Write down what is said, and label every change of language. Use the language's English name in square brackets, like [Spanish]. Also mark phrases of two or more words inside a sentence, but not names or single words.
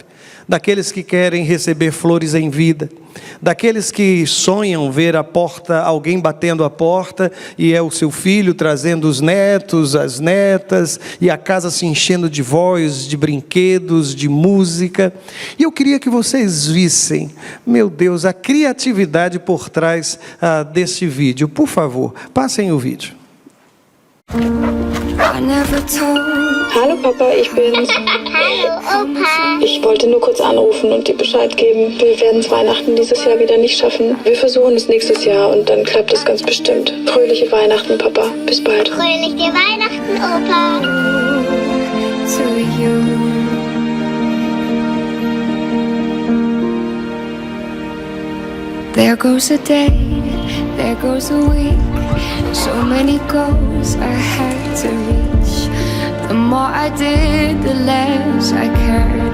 [Portuguese] Daqueles que querem receber flores em vida. Daqueles que sonham ver a porta, alguém batendo a porta, e é o seu filho trazendo os netos, as netas, e a casa se enchendo de voz, de brinquedos, de música. E eu queria que vocês vissem, meu Deus, a criatividade por trás desse vídeo. Por favor, passem o vídeo. [German] Hallo Papa, ich bin's. Hallo Opa. Ich wollte nur kurz anrufen und dir Bescheid geben. Wir werden es Weihnachten dieses Jahr wieder nicht schaffen. Wir versuchen es nächstes Jahr und dann klappt es ganz bestimmt. Fröhliche Weihnachten, Papa. Bis bald. Fröhliche Weihnachten, Opa. [English] There goes a day, there goes a week. So many goals I had to reach. The more I did, the less I cared.